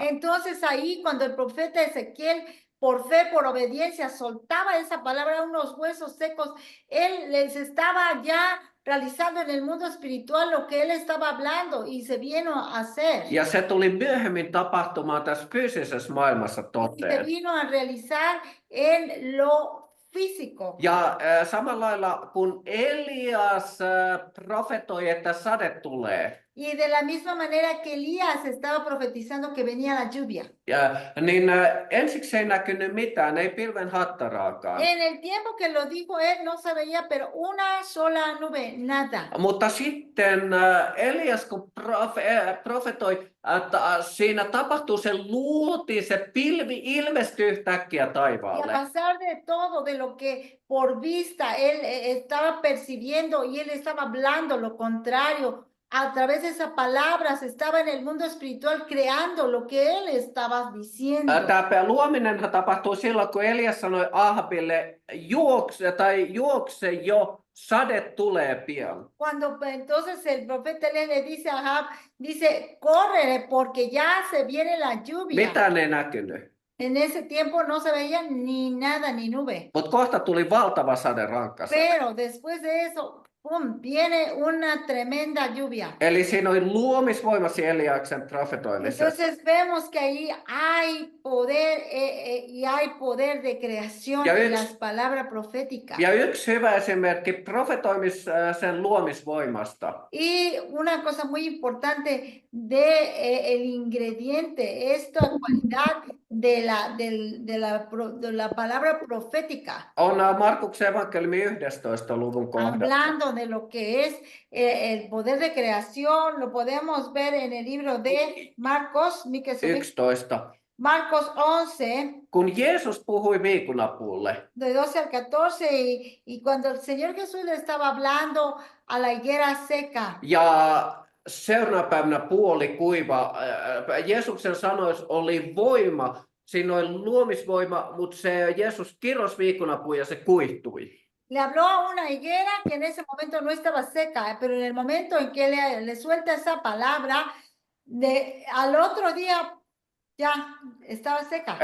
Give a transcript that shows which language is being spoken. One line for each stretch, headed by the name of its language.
Spanish: Entonces ahí cuando el profeta Ezequiel, por fe, por obediencia, soltaba esa palabra a unos huesos secos, él les estaba ya realizando en el mundo espiritual lo que él estaba hablando y se vino a hacer.
Finnish: Ja se tuli myöhemmin tapahtumaan tässä fyysisessä maailmassa
Spanish: Y se
Finnish: toteen.
Spanish: vino a realizar en lo físico.
Finnish: Ja samalla lailla kun Elias profetoi, että sade tulee,
Spanish: Y de la misma manera que Elías estaba profetizando que venía la lluvia.
Finnish: niin ensiksi ei näkynyt mitään, ei pilven hattaraakaan.
Spanish: En el tiempo que lo dijo él no se veía, pero una sola nube, nada.
Finnish: Mutta sitten Elias, kun profetoi, että siinä tapahtuu, se luotiin, se pilvi ilmestyi yhtäkkiä
Spanish: Y a
Finnish: taivaalle.
Spanish: pesar de todo, de lo que por vista él estaba percibiendo y él estaba hablando lo contrario, a través de esa palabra se estaba en el mundo espiritual creando lo que él estaba diciendo.
Finnish: Tämä luominenhan tapahtui silloin, kun Elias sanoi Ahabille, juokse jo, sade tulee pian.
Spanish: Cuando entonces el profeta le dice a Ahab, dice, córrele porque ya se viene la lluvia.
Finnish: Mitään ei näkynyt.
Spanish: En ese tiempo no se veía ni nada, ni nube.
Finnish: Mutta kohta tuli valtava sade, rankka sade.
Spanish: Pero después de eso, ¡pum!, viene una tremenda lluvia.
Finnish: Eli siinä oli luomisvoima siinä Eliaksen profetoimisessa.
Spanish: Entonces vemos que ahí hay poder y hay poder de creación
Finnish: Ja
Spanish: en
Finnish: yksi-
Spanish: las palabras proféticas.
Finnish: Ja yksi hyvä esimerkki profetoimisen luomisvoimasta.
Spanish: Y una cosa muy importante de el ingrediente, esta cualidad de la palabra profética,
Finnish: On Markuksen evankeliumi 11. luvun kohdassa.
Spanish: hablando de lo que es el poder de creación, lo podemos ver en el libro de Marcos, 11. Marcos 11,
Finnish: Kun Jeesus puhui viikunapuulle,
Spanish: de 12 al 14, y cuando el Señor Jesús le estaba hablando a la higuera seca,
Finnish: ja seuraavana päivänä puoli kuiva, Jeesuksen sanoissa oli voima, siinä oli luomisvoima, mutta se Jeesus kirosi viikunapuun ja se kuihtui.
Spanish: le habló a una higuera que en ese momento no estaba seca, pero en el momento en que le suelta esa palabra, al otro día ya estaba seca.